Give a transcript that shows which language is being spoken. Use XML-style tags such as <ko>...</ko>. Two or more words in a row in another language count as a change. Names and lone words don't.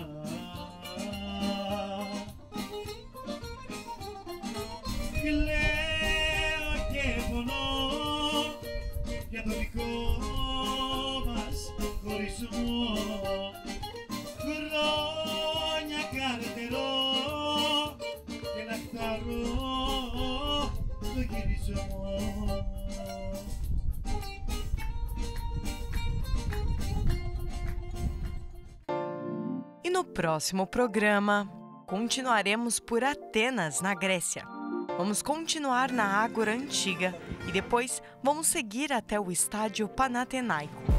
<el>Κλαίω και πονώ για το δικό μας χωρισμό, χρόνια καρτερώ και να χαρώ το γυρισμό.</el> <pt>E no próximo programa, continuaremos por Atenas, na Grécia. Vamos continuar na Ágora Antiga e depois vamos seguir até o estádio Panathinaiko.</pt>